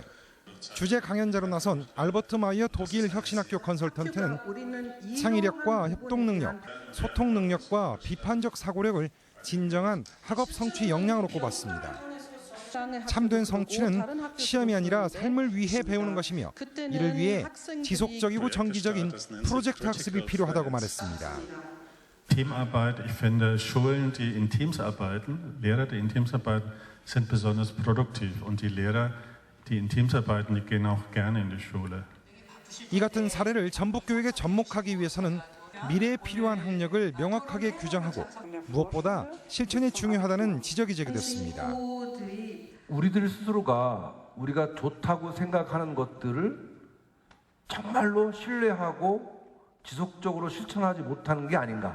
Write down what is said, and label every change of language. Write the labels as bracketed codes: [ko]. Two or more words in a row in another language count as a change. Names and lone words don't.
[ko] 주제 강연자로 나선 알버트 마이어 독일 혁신학교 컨설턴트는 창의력과 협동 능력, 소통 능력과 비판적 사고력을 진정한 학업 성취 역량으로 꼽았습니다. 참된 성취는 시험이 아니라 삶을 위해 배우는 것이며 이를 위해 지속적이고 정기적인 프로젝트 학습이 필요하다고 말했습니다. [de] Teamarbeit, ich finde Schulen, die in Teams arbeiten, Lehrer, die in Teams arbeiten, sind besonders produktiv und die Lehrer, die in Teams arbeiten, die gehen auch gerne in die Schule. [ko] 이 같은 사례를 전북 교육에 접목하기 위해서는 미래에 필요한 학력을 명확하게 규정하고 무엇보다 실천이 중요하다는 지적이 제기됐습니다. 우리들 스스로가 우리가 좋다고 생각하는 것들을 정말로 신뢰하고 지속적으로 실천하지 못하는 게 아닌가.